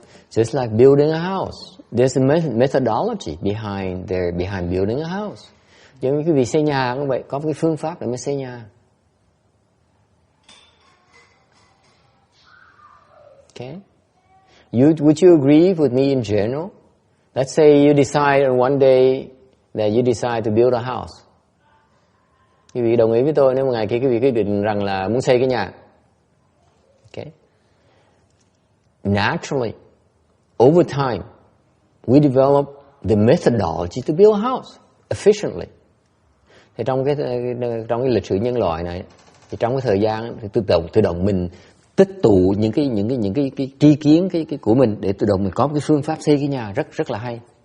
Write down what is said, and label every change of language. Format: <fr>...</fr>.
<en>Just like building a house. There's a methodology behind building a house.</en> <vi>Giống như cái vị xây nhà cũng vậy, có cái phương pháp để mới xây nhà.</vi> <en>Okay? Would you agree with me in general? Let's say you decide on one day that you decide to build a house.</en> <vi>Quý vị đồng ý với tôi nếu một ngày kia quý vị quyết định rằng là muốn xây cái nhà.</vi> <en>Okay? Naturally, over time, we develop the methodology to build a house efficiently.</en> <vi>Thì trong cái lịch sử nhân loại này, thì trong cái thời gian thì tự động mình tích tụ những cái tri kiến cái của mình để tự động mình có một cái phương pháp xây cái nhà rất là hay.</vi>